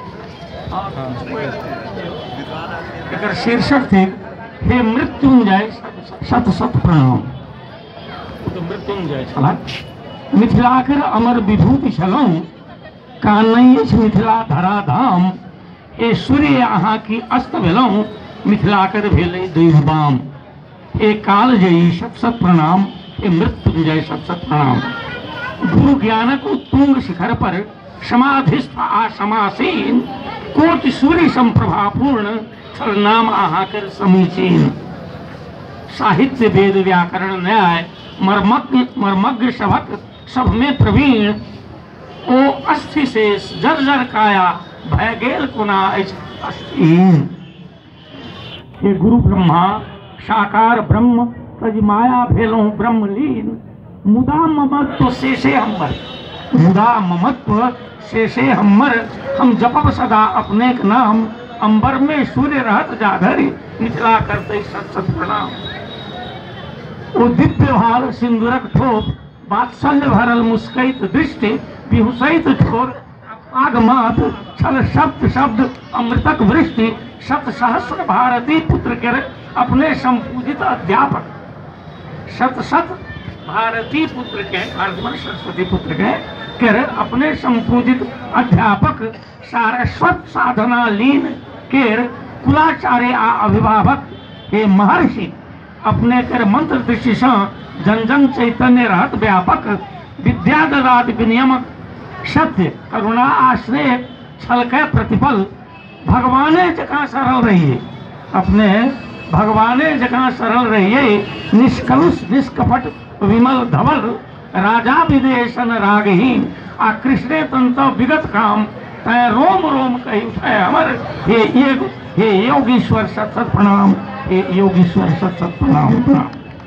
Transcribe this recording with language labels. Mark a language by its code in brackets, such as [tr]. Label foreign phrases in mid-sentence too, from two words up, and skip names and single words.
[mai] एकर शीर्षक थी हे मृत्युंजय शत शत प्रणाम। तो मृत्युंजय छला मिथिलाकर अमर विभूति छलहुँ कानैय मिथिला धरा धाम ए सूर्य अहाँ की अस्त भेलहुँ मिथिलाकर भेलै दैव बाम। ए काल जयी शत शत प्रणाम ए मृत्युंजय शत शत प्रणाम। गुरु ज्ञानक उत्तुंग शिखर पर समाधिस्थ आ समासीन कोटि सूर्य संप्रभापूर्ण छल नाम आहाकर समीचीन। साहित्य वेद व्याकरण न्याय मर्मज्ञ सभक सब में प्रवीण ओ अस्थि से जर्जर काया भय गेल कोना अछि अस्थिहीन। हे गुरु ब्रह्मा साकार ब्रह्म तज माया भेलहुँ ब्रह्मलीन मुदा ममत्व शेषे हमर मुदा ममत्व शेषे हमर हम जपब सदा अपने के नाम, अंबर में सूर्य रहत जाधरि निचला करते सत सत प्रणाम। ओ दिव्य भाल सिंदूरक ठोप, वात्सल्य भरल मुस्कैत दृष्टि, बिहुसैत ठोर आगमात, छल शब्द शब्द अमृतक वृष्टि, शत सहस्र भारती पुत्र के अपने संपूजित अध्यापक। शत शत भारती पुत्र के, भारत सरस्वती पुत्र के अपने संपूजित अध्यापक, सारस्वत साधना लीन केर कुलाचार्य आ अभिभावक, हे महर्षि अपने कर मंत्र दृष्टि से जन जन चैतन्य रहत व्यापक, विद्या ददात विनियमक, सत्य करुणा आश्रय छल के प्रतिफल, भगवाने जका सरल रहिए, अपने भगवाने जका सरल रहिए, निष्कलुष निष्कपट विमल धवल, राजा विदेशन रागहीन, आ कृष्णे तंत विगत काम, तय रोम रोम कही उठे अमर, हे योगीश्वर सत सत प्रणाम, हे योगीश्वर सत सत प्रणाम प्रणाम।